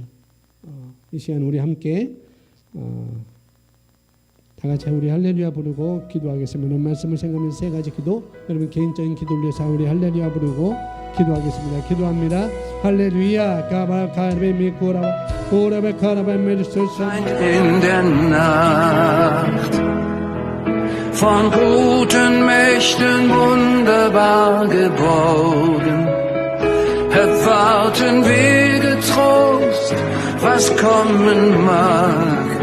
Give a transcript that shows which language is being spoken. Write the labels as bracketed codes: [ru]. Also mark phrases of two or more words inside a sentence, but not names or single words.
[ko] 이 시간 우리 함께 다 같이 우리 할렐루야 부르고 기도하겠습니다. 오늘 말씀을 생각하면서 세 가지 기도, 여러분 개인적인 기도를 위해서 우리 할렐루야 부르고 기도하겠습니다. 기도합니다. 할렐루야 가바카르베미코라 오라베카라베메르소사 [de] in der Nacht, von guten Mächten wunderbar geborgen, erwarten wir getrost, was kommen mag.